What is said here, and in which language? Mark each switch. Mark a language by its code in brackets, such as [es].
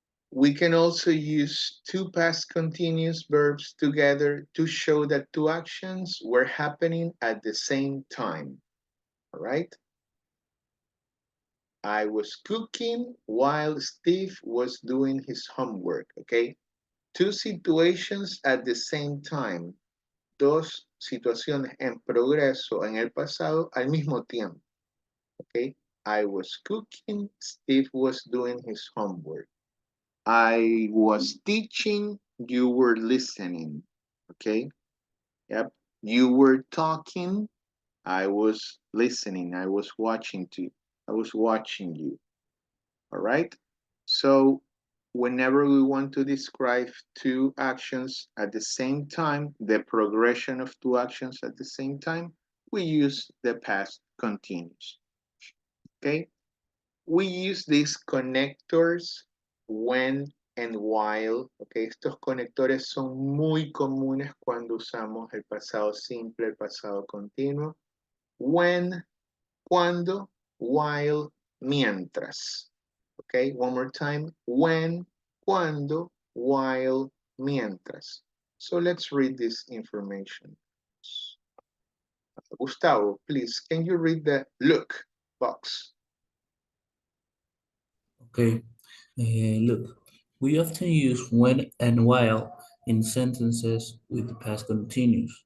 [en] We can also use two past continuous verbs together to show that two actions were happening at the same time. All right? I was cooking while Steve was doing his homework. Okay? Two situations at the same time. [es] Dos situaciones en progreso en el pasado al mismo tiempo. [en] Okay? I was cooking, Steve was doing his homework. I was teaching, you were listening. Okay? Yep. You were talking, I was listening. I was watching you. All right? So whenever we want to describe two actions at the same time, the progression of two actions at the same time, we use the past continuous. Okay? We use these connectors when and while. [es] Okay, estos conectores son muy comunes cuando usamos el pasado simple, el pasado continuo. When, cuando, while, mientras. [en] Okay, one more time. When, cuando, while, mientras. So let's read this information. Gustavo, please, can you read the look box? Okay, look, we often use when and while in sentences with the past continuous.